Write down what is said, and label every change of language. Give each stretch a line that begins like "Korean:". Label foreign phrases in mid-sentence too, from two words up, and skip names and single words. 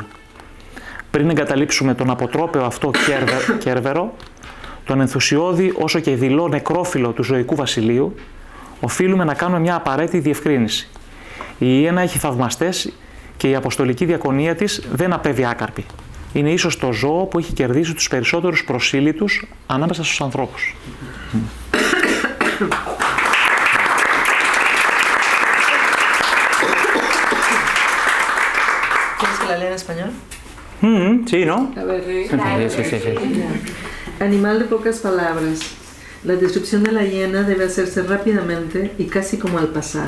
Greek: Πριν εγκαταλείψουμε τον αποτρόπαιο αυτό κέρβερο, τον ενθουσιώδη όσο και δειλό νεκρόφυλλο του ζωικού βασιλείου, οφείλουμε να κάνουμε μια απαραίτητη διευκρίνηση. Η Ιένα έχει θαυμαστές και η αποστολική διακονία της δεν απέβει άκαρπη. Είναι ίσως το ζώο που έχει κερδίσει τους περισσότερους προσήλυτους ανάμεσα στους ανθρώπους.
Spanish: ¿Quieres que la lea en español? Sí, ¿no? A ver, Sí. Animal de pocas palabras. La descripción de la hiena debe hacerse rápidamente y casi como al pasar.